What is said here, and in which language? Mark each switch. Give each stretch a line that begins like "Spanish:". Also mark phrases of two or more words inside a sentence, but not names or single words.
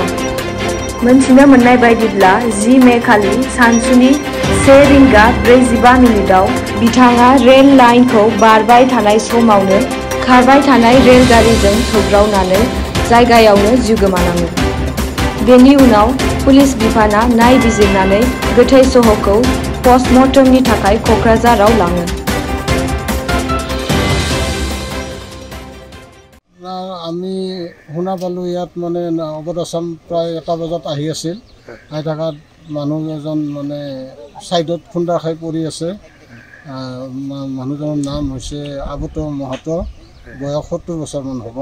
Bodo: मोनथिनो मोननाय बायदिब्ला 10 मे खालि सानसुनि 1:45 बिथाङा रेल लाइनखौ बारबाय थानाय समावनो खारबाय थानाय रेलगारिजों सौग्रावनानै जायगायावनो जिउ गोमानाङो। बेनि उनाव पुलिस बिफाना नायबिजिरनानै गोथै सहखौ पस्टमर्टमनि थाखाय क'क्राझाराव लाङो।
Assamese: আমি শুনা পালোঁ ইয়াত মানে অবধ আছাম প্ৰায় 1টা বজাত আহি আছিল। আহি থকাত মানুহ এজন মানে ছাইডত খুন্দা খাই পৰি আছে। মানুহজনৰ নাম হৈছে আবুত মহতো, বয়স 70 বছৰমান হ'ব।